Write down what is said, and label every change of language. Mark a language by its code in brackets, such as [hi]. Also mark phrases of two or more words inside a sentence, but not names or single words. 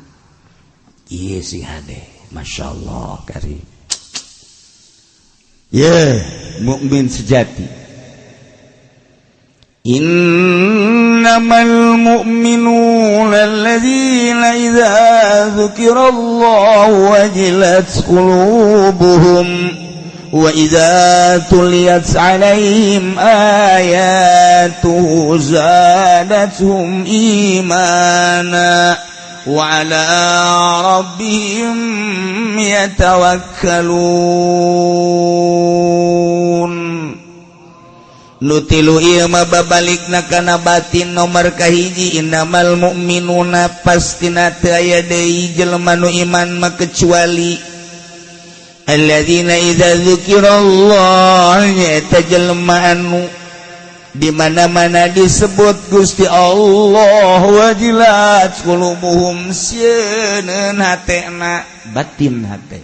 [su] Ieu sing hade, masyaallah karim. Mukmin sejati. [ar] إنما المؤمنون الذين إذا ذكر الله وجلت قلوبهم وإذا تليت عليهم آياته زادتهم إيمانا وعلى ربهم يتوكلون. [su] Nutilu ieu mah babalikna kana batin nomor kahiji. [ar] إنما المؤمنون [su] pastina teu aya deui jelema nu iman mah kecuali [ar] الذين إذا ذكر الله, [su] nyaeta jelema anu di mana-mana disebut Gusti Allah [ar] وجلت قلوبهم, [su] sieun hatena, batin hate.